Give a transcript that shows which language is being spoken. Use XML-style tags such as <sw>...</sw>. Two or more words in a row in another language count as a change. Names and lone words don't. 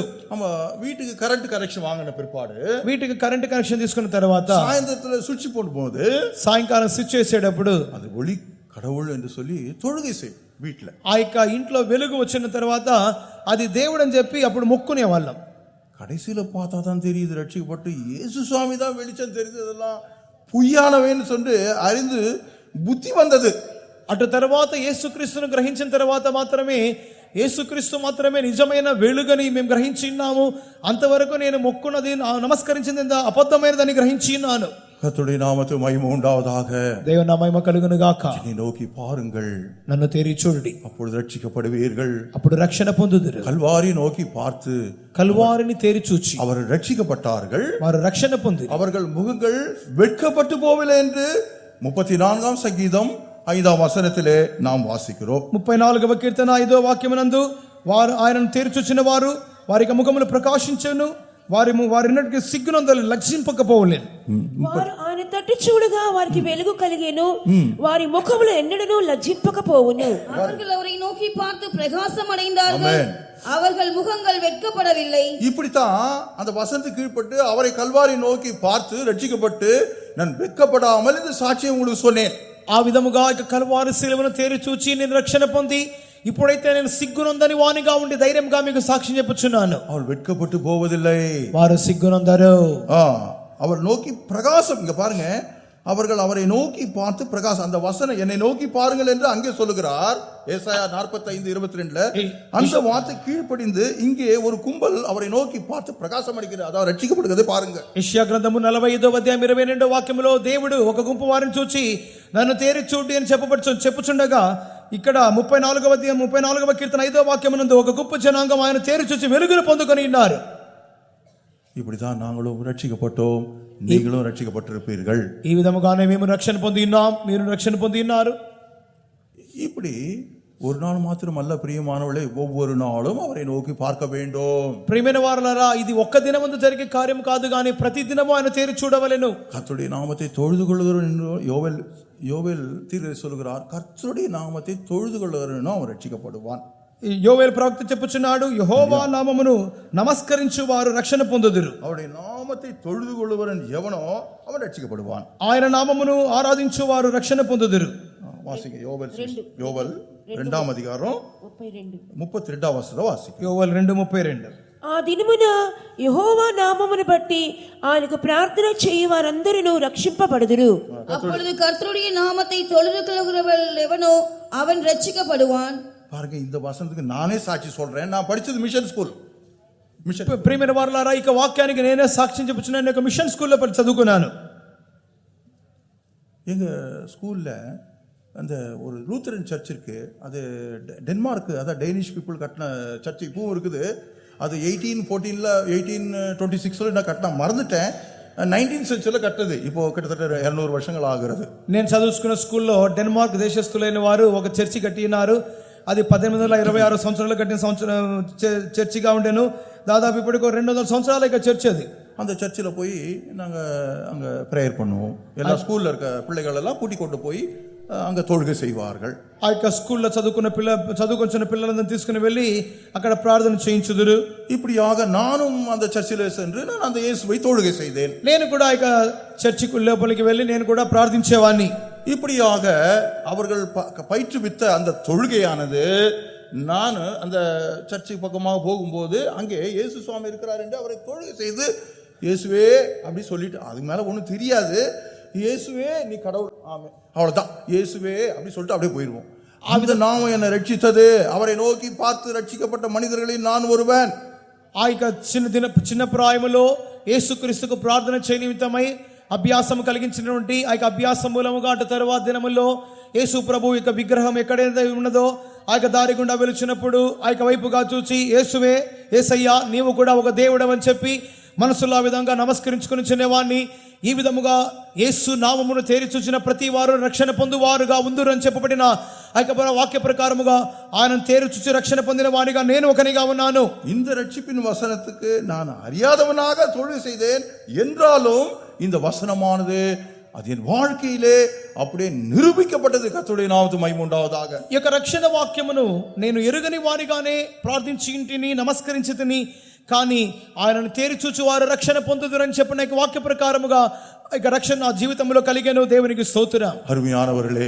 <ta>நம்ம வீட்டுக்கு</ta> <en>current connection</en> <ta>வாங்கின பிற்பாடு</ta> <te>వీటికి</te> <en>current connection</en> <te>తీసుకున్న తర్వాత</te> <ta>சாயந்தரத்துல சுவிட்ச் போட்டு போகுது,</ta> <te>సాయంకాలం స్విచ్ చేసేటప్పుడు</te> <ta>அது ஒளி கடவுள் என்று சொல்லி தொழுகை செய் வீட்டுல.</ta> <te>ఆ యొక్క ఇంట్లో వెలుగు వచ్చిన తర్వాత అది దేవుడు అని చెప్పి అప్పుడు మొక్కునే వాళ్ళం.</te> <ta>கடைசியில பார்த்தா தான் தெரியுது ரட்சிக்கப்பட்டு இயேசு சுவாமி தான் வெளிச்சம் தெரியுது, இதெல்லாம் பொய்யானவேன்னு சொல்லி அறிந்து புத்தி வந்தது.</ta> <te>అటు తర్వాత యేసుక్రీస్తును గ్రహించిన తర్వాత మాత్రమే యేసుక్రీస్తు మాత్రమే నిజమైన వెలుగని మేము గ్రహించిన్నాము. అంతవరకు నేను మొక్కున్నది నమస్కరించింది అబద్ధమైనదని గ్రహించిన్నాను.</te> <ta>கர்த்தருடைய நாமத்துக்கு மகிமை உண்டாவதாக.</ta> <te>దేవుని మహిమ కలుగును గాక.</te> <ta>என்னை நோக்கி பாருங்கள்,</ta> <te>నన్ను తేరి చూడండి,</te> <ta>அப்பொழுது ரட்சிக்கப்படுவீர்கள்.</ta> <te>అప్పుడు రక్షణ పొందుదురు.</te> <ta>கல்வாரி நோக்கி பார்த்து</ta> <te>కల్వారిని తేరి చూచి</te> <ta>அவர் ரட்சிக்கப்பட்டார்கள்,</ta> <te>వారు రక్షణ పొందిరి.</te> <ta>அவர்கள் முகங்கள் வெட்கப்பட்டு போவில்லை என்று 34ஆம் சங்கீதம் 5ஆம் வசனத்திலே நாம் வாசிக்கிறோம்.</ta> <te>34వ కీర్తన 5వ వాక్యమునందు వారు ఆయనను తేరి చూచిన వారు వారికి ముఖములు ప్రకాశించెను, వారి సిగ్గునందలు లక్షింపకపోవలేను. వారు ఆయన తట్టు చూడగా వారికి వెలుగు కలిగేను, వారి ముఖములు ఎన్నడూ లజ్జింపకపోవును.</te> <ta>அவர்கள் அவரை நோக்கி பார்த்து பிரகாசம் அடைந்தார்கள், அவர்கள் முகங்கள் வெட்கப்படவில்லை. இப்படித்தான் அந்த வசனத்துக்கு கீழ்ப்பட்டு அவரை கல்வாரி நோக்கி பார்த்து ரட்சிக்கப்பட்டு நான் வெட்கப்படாமல் இந்த சாட்சியை உங்களுக்கு சொன்னேன்.</ta> <te>ఆ విధముగా ఇక కల్వారి శిలువను తేరి చూచి నేను రక్షణ పొంది ఇప్పుడైతే నేను సిగ్గునందని వానిగా ఉండి ధైర్యంగా మీకు సాక్ష్యం చెప్పుచున్నాను.</te> <ta>அவள் வெட்கப்பட்டு போவதில்லை,</ta> <te>వారు సిగ్గునందరు.</te> <ta>அவர் நோக்கி பிரகாசம். இங்க பாருங்க, அவர்கள் அவரை நோக்கி பார்த்து பிரகாசம். அந்த வசனம் என்னை நோக்கி பாருங்கள் என்று அங்கே சொல்லுகிறார். ஏசாயா 45:22 அந்த வார்த்தை கீழ்ப்படிந்து இங்கே ஒரு கும்பல் அவரை நோக்கி பார்த்து பிரகாசம் அடிக்கிறது, அதாவது ரட்சிக்கப்படுகிறதை பாருங்க.</ta> <te>యెషయా గ్రంథము 45వ అధ్యాయం 22వ వాక్యములో దేవుడు ఒక గుంపు వారిని చూచి నన్ను తేరి చూడి అని చెప్పుచుండగా ఇక్కడ 34వ అధ్యాయం 34వ కీర్తన 5వ వాక్యమునందు ఒక గొప్ప జనాంగం ఆయన తేరి చూచి వెలుగును పొందుకొని ఉన్నారు.</te> <ta>இப்படிதான் நாங்களும் ரட்சிக்கப்பட்டோம், நீங்களும் ரட்சிக்கப்பட்டிருப்பீர்கள்.</ta> <te>ఈ విధముగానే మేము రక్షణ పొంది ఉన్నాం, మీరు రక్షణ పొంది ఉన్నారు.</te> <ta>இப்படி ஒரு நாள் மாத்திரமல்ல பிரியமானவர்களே, ஒவ்வொரு நாளும் அவரை நோக்கி பார்க்க வேண்டும்.</ta> <te>ప్రియమైన వారలారా, ఇది ఒక్క దినమందు జరిగే కార్యం కాదు గాని ప్రతి దినము ఆయన తేరి చూడవలెను.</te> <ta>கர்த்தருடைய நாமத்தை தொழுது கொள்ளுகிறவன் என்று யோவேல் தீர்க்கதரிசி சொல்கிறார். கர்த்தருடைய நாமத்தை தொழுது கொள்ளுகிறவன் அவன் ரட்சிக்கப்படுவான்.</ta> <te>యోవేలు ప్రవక్త చెప్పుచున్నాడు, యెహోవా నామమును నమస్కరించు వారు రక్షణ పొందుదురు.</te> <ta>அவருடைய நாமத்தை தொழுது கொள்ளுகிறவன் எவனோ அவன் ரட்சிக்கப்படுவான்.</ta> <te>ఆయన నామమును ఆరాధించు వారు రక్షణ పొందుదురు.</te> <ta>வாசிங்க யோவேல் 2ஆம் அதிகாரம் 32ஆம் வசனம் வாசிங்க.</ta> <te>యోవేలు 2:32. ఆ దినమున యెహోవా నామమును బట్టి ఆయనకు ప్రార్థన చేయు వారందరూ రక్షింపబడుదురు.</te> <ta>அப்பொழுது கர்த்தருடைய நாமத்தை தொழுது கொள்கிறவன் எவனோ அவன் ரட்சிக்கப்படுவான். பாருங்க, இந்த வசனத்துக்கு நானே சாட்சி சொல்றேன். நான் படிச்சது</ta> <en>mission school.</en> <te>ప్రియమైన వారలారా, ఇక వాక్యానికి నేనే సాక్ష్యం చెప్పుచున్నాను. నేను</te> <en>mission school</en> <te>చదువుకున్నాను.</te> <ta>எங்க ஸ்கூல்ல அந்த ஒரு</ta> <en>Lutheran church</en> <ta>இருக்கு, அது டென்மார்க், அதான்</ta> <en>Danish people</en> <ta>கட்டின சர்ச் இப்பவும் இருக்குது. அது 1826 நான் கட்டின மறந்துட்டேன். 19th செஞ்சுரியில் கட்டது, இப்போ கிட்டத்தட்ட 200 வருஷங்கள் ஆகிறது.</ta> <te>నేను చదువుకున్న స్కూల్లో డెన్మార్క్ దేశస్తులైన వారు ఒక చర్చి కట్టి ఉన్నారు. అది 1826 సంవత్సరాలు కట్టిన చర్చిగా ఉండేను. దాదాపు ఇప్పటికి 200 సంవత్సరాల చర్చ్ అది.</te> <ta>அந்த சர்ச்சில் போய் நாங்கள் அங்கே ப்ரேயர் பண்ணுவோம். எல்லா ஸ்கூலில் இருக்க பிள்ளைகள் எல்லாம் கூட்டி கொண்டு போய் அங்கே தொழுகை செய்வார்கள்.</ta> <te>ఆ యొక్క స్కూల్లో చదువుకొచ్చిన పిల్లలందరినీ తీసుకుని వెళ్ళి అక్కడ ప్రార్థన చేయించుదురు.</te> <ta>இப்படியாக நானும் அந்த சர்ச்சில் சென்று நான் அந்த இயேசுவை தொழுகை செய்தேன்.</ta> <te>నేను కూడా ఆ యొక్క చర్చి లోపలికి వెళ్ళి నేను కూడా ప్రార్థించేవాడిని.</te> <ta>இப்படியாக அவர்கள் பயிற்றுவித்த அந்த தொழுகையானது, நான் அந்த சர்ச்சை பக்கமாக போகும்போது அங்கே இயேசு சுவாமி இருக்கிறார் என்று அவரை தொழுகை செய்து இயேசுவே அப்படி சொல்லிட்டு, அதுக்கு மேலே ஒன்றும் தெரியாது, இயேசுவே நீ கடவுள், ஆமே, அவ்வளோதான், இயேசுவே அப்படி சொல்லிட்டு அப்படியே போயிடுவோம். அந்த நாமம் என்னை ரட்சித்தது, அவரை நோக்கி பார்த்து ரட்சிக்கப்பட்ட மனிதர்களில் நான் ஒருவன்.</ta> <te>ఆ యొక్క చిన్న ప్రాయములో యేసుక్రీస్తుకు ప్రార్థన చేయ నిమిత్తమై అభ్యాసం కలిగించినటువంటి ఆ యొక్క అభ్యాసం మూలముగా అటు తరువాత దినములో యేసు ప్రభు యొక్క విగ్రహం ఎక్కడైతే ఉన్నదో ఆ యొక్క దారి గుండా వెలుచున్నప్పుడు ఆ యొక్క వైపుగా చూసి యేసువే, యేసయ్యా నీవు కూడా ఒక దేవుడవని చెప్పి మనసులో ఆ విధంగా నమస్కరించుకుని చిన్నవాడిని. ఈ విధముగా యేసు నామమును తేరి చూసిన ప్రతి వారు రక్షణ పొందువారుగా ఉందురు అని చెప్పబడిన ఆ యొక్క వాక్య ప్రకారముగా ఆయన తేరి చూచి రక్షణ పొందిన వాడిగా నేను ఒకనిగా ఉన్నాను.</te> <ta>இந்த ரட்சிப்பின் வசனத்துக்கு நான் அறியாதவனாக தொழுகை செய்தேன் என்றாலும் இந்த வசனமானது அது என் வாழ்க்கையிலே அப்படியே నిరూపించబడ్డது.</ta> <te>కర్తరుடைய నామమునకు మహిమ ఉండావதாக. ఈ యొక్క రక్షణ వాక్యమును నేను ఎరుగని వారిగానే ప్రార్థించి ఇంటిని నమస్కరించితిని, కానీ ఆయనను తేరి చూచి వారు రక్షణ పొందుదురని చెప్పిన ఈ వాక్య ప్రకారముగా ఇక రక్షణ నా జీవితంలో కలిగేను. దేవునికి స్తోత్రం.</te> <ta>அருமையானவர்களே,</ta>